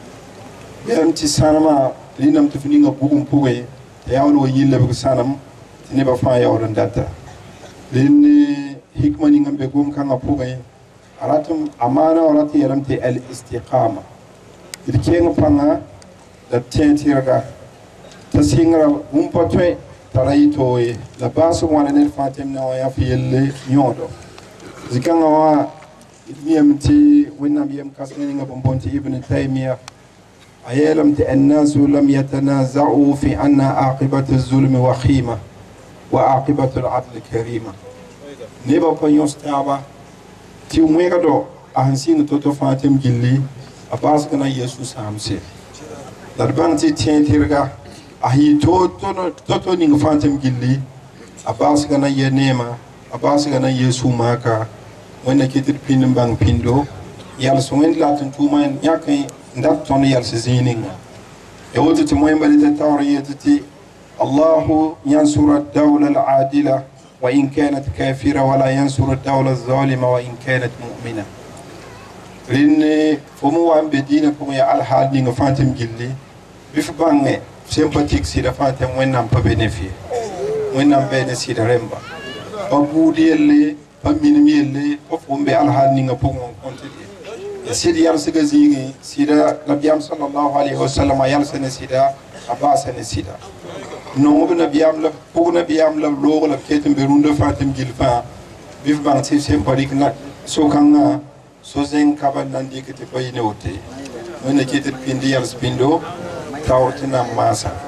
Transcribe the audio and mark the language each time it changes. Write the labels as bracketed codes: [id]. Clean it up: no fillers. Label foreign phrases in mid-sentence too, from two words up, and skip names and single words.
[mos] bɩam tɩ sãnemã rɩname tɩ f ninga bugum pʋgẽ t'a yaool wa yɩ lebg sãnem tɩ nebã fãa yaool n data rẽnd hikma ning n be gom-kãngã pʋgẽ a maana wa rat n yɛlame tɩ al istiqama d keng pãnga la b tẽ tɩrga t'a sɩngra bũmb pa tõe tara yɩ too ye la baasg wãna ned fãa tɩm na wã yã f yelle yõodo zĩ-kãngã wã d miyame tɩ wẽnnaam yem kãsg ninga bõn bõn tɩ ibn taimiya a yeelame tɩ [ar] الناس لم يتنازعوا في أن عاقبة الظلم وخيمة وعاقبة العدل كريمة [mos] nebã pa yõs taaba tɩ wẽgdo a sẽn sɩng to-to fãa tɩm gilli a baasg na n yɩ sũ-sãamse la d bãng tɩ tẽ tɩrga a yɩ to-to ning fãa tɩm gilli a baasga na n yɛ neema a baasga na n yɛ sũ-maaka wẽnna kɩt d pĩnd n bãng pĩndo yals wẽnd la tɩ n tʋʋma yãk n dat tõnd yals zĩig ninga ya woto tɩ moẽmba rɩta taoor n yetɩ tɩ [ar] الله ينصر الدولة العادلة وإن كانت كافرة ولا ينصر الدولة الظالمة وإن كانت مؤمنة [mos] rẽnd fo me wa n be dĩinã pʋgẽ ya alhaal ninga fãa tɩm gilli bɩ f bãnge sympatique sɩda fãa tɩ wẽnnaam pa be ne fɩ wẽnnaam bee ne sɩda rẽmba pa buud yelle pa minim yelle pa fo n be alhaal ninga pʋgẽ n kõn tɩ ya sɩd yalsga zĩigẽ sɩda nabiyam [ar] صلى الله عليه وسلم [mos] a yalsa ne sɩda a baasa ne sɩda nongb nabiyam la pʋg nabiyam la b loog la b ket n be rũndã fãa tɩm gill fãa bɩ f bãng tɩ sẽn pa rɩk so-kãngã so-zẽng kabal na n dɩk tɩ pa yɩ ne wote wẽnna kɩt d pĩnd yals pĩndo taoor tɩ na n maasa